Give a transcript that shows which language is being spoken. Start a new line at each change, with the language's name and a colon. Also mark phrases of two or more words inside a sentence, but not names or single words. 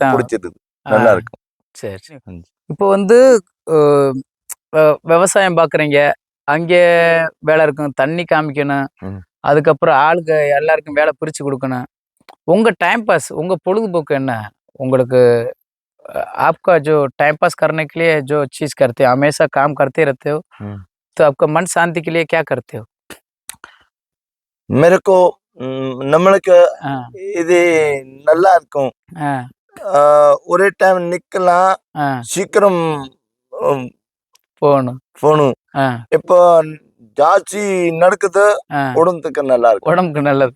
Tamil: பிடிச்சிருக்கு, நல்லா இருக்கும். சரி. இப்போ வந்து விவசாயம் பாக்குறீங்க, அங்கே வேலை இருக்கும், தண்ணி காமிக்கணும், அதுக்கப்புறம் ஆளுங்க எல்லாருக்கும் வேலை பிரிச்சு கொடுக்கணும். உங்க
English: time pass,
Tamil: உங்க பொழுதுபோக்கு என்ன?
Hindi: உங்களுக்கு आपका जो
English: time pass
Hindi: करने के लिए जो चीज करते हो, हमेशा काम करते रहते हो, तो आपका मन शांति के लिए क्या करते हो? मेरे को
Tamil: நம்மளுக்கு இது நல்லா இருக்கும். ஒரே டைம் நிக்கலாம், சீக்கிரம் போகணும். இப்போ ஜாஸ்தி நடக்குது, உடம்புக்கு நல்லா இருக்கும். உடம்புக்கு நல்லது,